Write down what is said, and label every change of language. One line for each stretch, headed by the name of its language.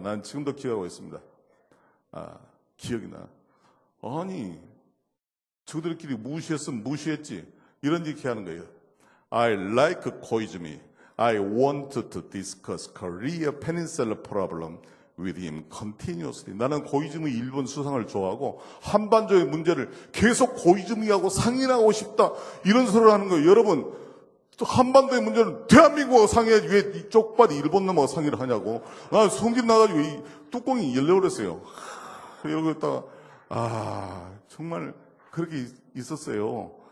Korean: 난 지금도 기억하고 있습니다. 기억이 나. 아니, 저들끼리 무시했으면 무시했지. 이런 얘기 하는 거예요.
English: I like Koizumi. I want to discuss Korea Peninsula problem with him continuously.
Korean: 나는 고이즈미 일본 수상을 좋아하고 한반도의 문제를 계속 고이즈미하고 상의하고 싶다. 이런 소리를 하는 거예요. 여러분, 또 한반도의 문제는 대한민국하고 상의하지 왜 이 쪽발이 일본 놈하고 상의를 하냐고. 나 성질 나가지고 이 뚜껑이 열려버렸어요. 이러고 있다가 정말 그렇게 있었어요.